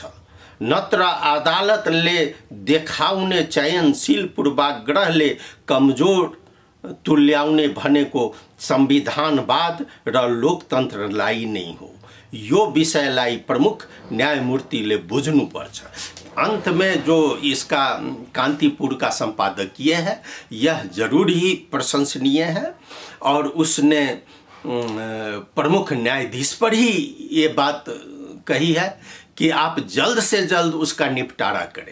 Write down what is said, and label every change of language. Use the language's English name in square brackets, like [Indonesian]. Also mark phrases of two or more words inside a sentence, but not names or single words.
[Nepali] नत्र अदालतले देखाउने चयनशील पूर्वाग्रहले कमजोर तुल्याउने भनेको संविधानवाद र लोकतन्त्रलाई नै हो। यो विषयलाई प्रमुख न्यायमूर्तिले बुझ्नुपर्छ। [Hindi] अंत में जो इसका कांतिपुर का संपादकीय है यह जरूर ही प्रशंसनीय है और उसने प्रमुख न्यायाधीश पर ही ये बात कही है कि आप जल्द से जल्द उसका निपटारा करें।